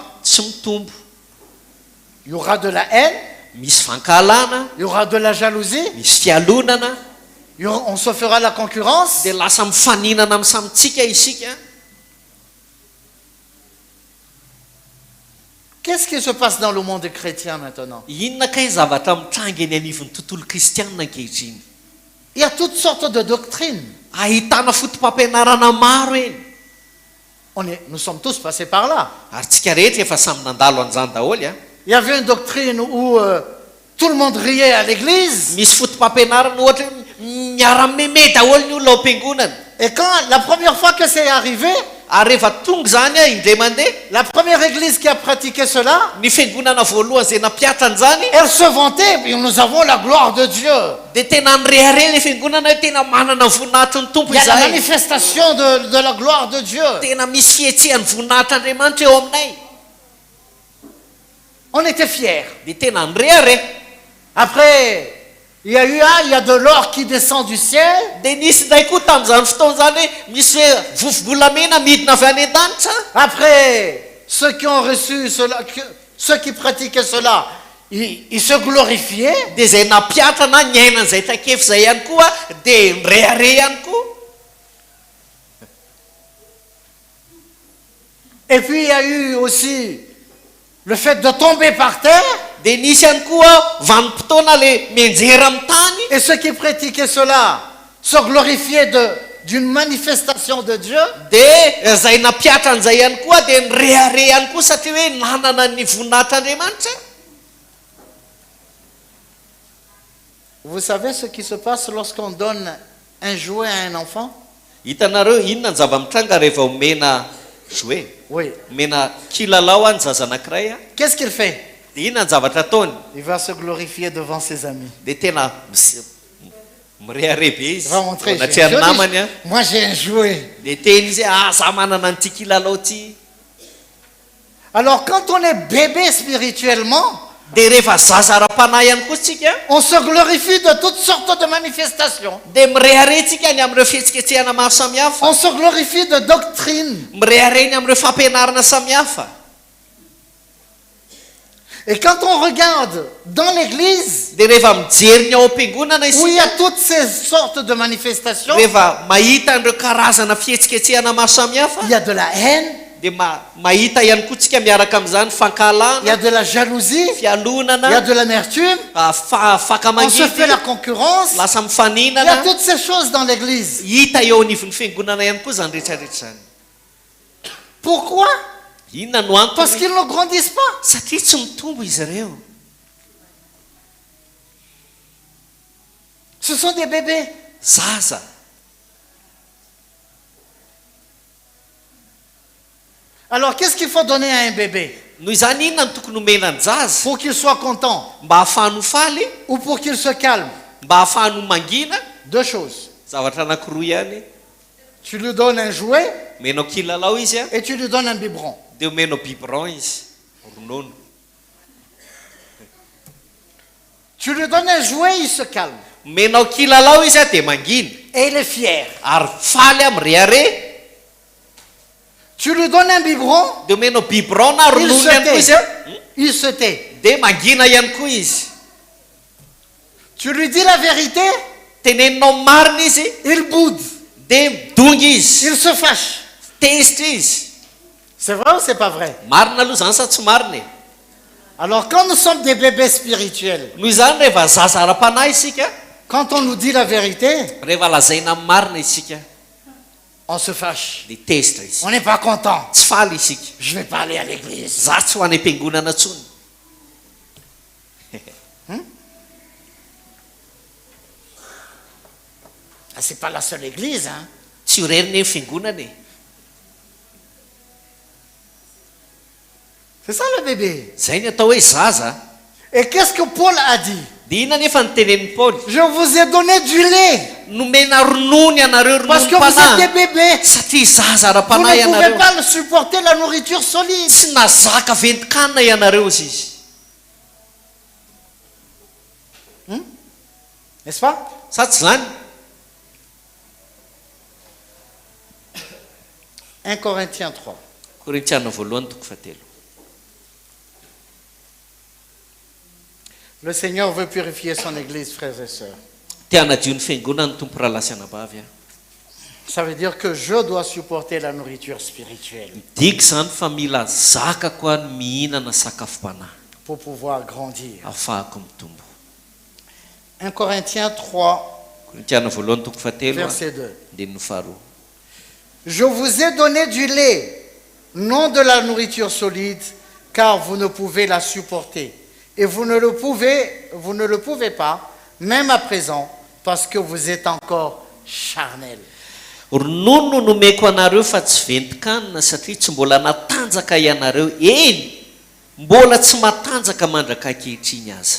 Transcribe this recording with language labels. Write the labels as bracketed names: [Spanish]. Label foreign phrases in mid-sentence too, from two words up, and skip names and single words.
[Malagasy] tsy mitombo [French] Il y aura de la haine, [Malagasy] misy fankalana [French] il y aura de la jalousie, [Malagasy] misy fialonana [French] on se fera la concurrence. [Malagasy] dia lasa mifaninana amin'ny samitsika isika [French] Qu'est-ce qui se passe dans le monde chrétien maintenant? [Malagasy] inona kay zavatra mitrangy eny anivon'ny tontolo kristianina ankehitriny [French] Il y a toutes sortes de doctrines. [Malagasy] ahitana fotom-pampianarana maro eny [French] Nous sommes tous passés par là. [Malagasy] ary tsika rehetra efa samy nandalo an'izany daholo a [French] Il y avait une doctrine où tout le monde riait à l'église. [Malagasy] misy fotom-pampianarana ohatra hoe miara-meme daholo ny olona ao am-piangonana [French] Et quand la première fois que c'est arrivé, [Malagasy] ary rehefa tonga zany a indray mandeha [French] la première église qui a pratiqué cela, [Malagasy] ny fiangonana voalohany zay nampiatra an'izany [French] elle se vantait, et nous avons la gloire de Dieu. [Malagasy] dia tena nyrehare le fiangonana hoe tena manana ny voninahitry ny tompo [French] Il y a la [Malagasy] izahay [French] manifestation de la gloire de Dieu. [Malagasy] tena misy fihetsehan'ny voninahitr'andriamanitra eo aminay [French] On était fiers. [Malagasy] dia tena nyrehare [French] Après, il y a de l'or qui descend du ciel. [Malagasy] dia nisy ndray koa tamin'izany fotoana zany hoe misy hoe vovovolamena midina avy any an-danitra [French] Après, ceux qui ont reçu cela, ceux qui pratiquaient cela, ils se glorifiaient. [Malagasy] dia zay nampiatra na ny ainan'izay takefy zay ihany koa dia nyrehare ihany koa [French] Et puis, il y a eu aussi le fait de tomber par terre. [Malagasy] dia nisy ihany koa vanim-potoana le mianjera amin'ny tany [French] Et ceux qui pratiquaient cela se glorifiaient d'une manifestation de Dieu. [Malagasy] dia zay nampiatra an'izay ihany koa dia nyrehare ihany koa satria hoe nanana ny voninahitr'andriamanitra [French] Vous savez ce qui se passe lorsqu'on donne un jouet à un enfant? [Malagasy] hitanareo inona ny zava-mitranga rehefa omena jouet [French] Oui. [Malagasy] omena kilalao any zaza anankiray a [French] Qu'est-ce qu'il fait? [Malagasy] dia inona ny zavatra ataony [French] Il va se glorifier devant ses amis. [Malagasy] dia tena mirehare be [French] Il [Malagasy] izy [French] va montrer, [Malagasy] anatry any namany a [French] moi j'ai un jouet. [Malagasy] dia teny izy hoe za manana nyty kilalao ty [French] Alors quand on est bébé spirituellement, [Malagasy] dia rehefa zaza ara-panahy ihany koa tsika [French] on se glorifie de toutes sortes de manifestations. [Malagasy] dia mirehare tsika ny amin'ireo fihetsiketsehana maro samihafa [French] On se glorifie de doctrines. [Malagasy] mirehare ny amin'ireo fampianarana samihafa [French] Et quand on regarde dans l'église, [Malagasy] dia rehefa mijery ny ao am-piangonana [French] où il y [Malagasy] isika [French] a toutes ces sortes de manifestations, [Malagasy] rehefa mahita an'ireo karazana fihetsiketsehana maro samihafa [French] il y a de la haine, [Malagasy] dia mahita ihany koa tsika miaraka amin'izany [French] il y [Malagasy] fankalana [French] a de la jalousie, il y a [Malagasy] fialonana [French] de l'amertume, on se [Malagasy] fakamangidy [French] fait la concurrence. [Malagasy] lasa [French] Il y a [Malagasy] mifaninana [French] toutes ces choses dans l'église. [Malagasy] hita eo anivon'ny fiangonana ihany koa zany rehetrarehetra zany [French] Pourquoi? [Malagasy] inona no [French] Parce [Malagasy] antony [French] qu'ils ne grandissent pas. [Malagasy] satria tsy mitombo izy ireo [French] Ce sont des bébés. [Malagasy] zaza [French] Alors qu'est-ce qu'il faut donner à un bébé? [Malagasy] noho izany inona no tokony omena ny zaza [French] Pour qu'il soit content [Malagasy] mba hahafahany faly [French] ou pour qu'il se calme? [Malagasy] mba hahafahany mangina [French] Deux choses. [Malagasy] zavatra anankiroa ihany [French] Tu lui donnes un jouet [Malagasy] omenao kilalao izy a [French] et tu lui donnes un biberon. [Malagasy] dia omenao biberon izy ronono [French] Tu lui donnes un jouet, il se calme. [Malagasy] omenao kilalao izy a dia mangina [French] Et il est fier. [Malagasy] ary faly am'reare [French] Tu lui donnes un biberon, [Malagasy] dia omenao biberon na [French] il [Malagasy] ronono ihany koa izy [French] se [Malagasy] a [French] tait. Il se tait. [Malagasy] dia mangina ihany koa izy [French] Tu lui dis la vérité, [Malagasy] teneninao marina izy [French] il boude. [Malagasy] dia midongy izy [French] Il se fâche. [Malagasy] tesitra izy [French] C'est vrai ou c'est pas vrai? [Malagasy] marina aloha zany sa tsy marina [French] Alors quand nous sommes des bébés spirituels, [Malagasy] noho izany rehefa zaza ara-panahy isika [French] quand on nous dit la vérité, [Malagasy] rehefa lazaina amin'ny marina isika [French] on se fâche. [Malagasy] dia tesitra izy [French] On n'est pas content. [Malagasy] tsy faly isika [French] Je vais pas aller à l'église. [Malagasy] za tsy ho any am-piangonana ntsony [French] Ah, c'est pas la seule église, hein. [Malagasy] tsy ho reriny ny fiangonana e [French] C'est ça le bébé. [Malagasy] zay ny atao hoe zaza [French] Et qu'est-ce que Paul a dit? [Malagasy] dia inona nefa ny tenenin'ny paoly [French] Je vous ai donné du lait [Malagasy] nomena ronono ianareo [French] parce que vous êtes [Malagasy] rononom-panahy [French] des bébés. [Malagasy] satria zaza [French] Vous [Malagasy] ara-panahy [French] ne pouvez [Malagasy] ianareo [French] pas le supporter la nourriture solide. [Malagasy] tsy nazaka ventikanina ianareo izy izy [French] N'est-ce pas? [Malagasy] sa tsy zany [French] 1 Corinthiens 3. [Malagasy] korintiana voalohany toko fatelo [French] Le Seigneur veut purifier son église, frères et sœurs. [Malagasy] tia hanadio ny fiangonana ny tompo raha lasy anabavy a [French] Ça veut dire que je dois supporter la nourriture spirituelle [Malagasy] diky zany fa mila zaka koa ny mihinana sakafo-panahy [French] pour pouvoir grandir. [Malagasy] ahafahako mitombo [French] 1 Corinthiens 3, [Malagasy] korintiana voalohany toko fatelo [French] verset 2. [Malagasy] andininy faharoa [French] Je vous ai donné du lait, non de la nourriture solide, car vous ne pouvez la supporter. Et vous ne le pouvez pas, même à présent, parce que vous êtes encore charnel. [Malagasy] ronono nomeko anareo fa tsy ventikanina satria tsy mbola natanjaka ianareo eny mbola tsy matanjaka mandraka ankehitriny aza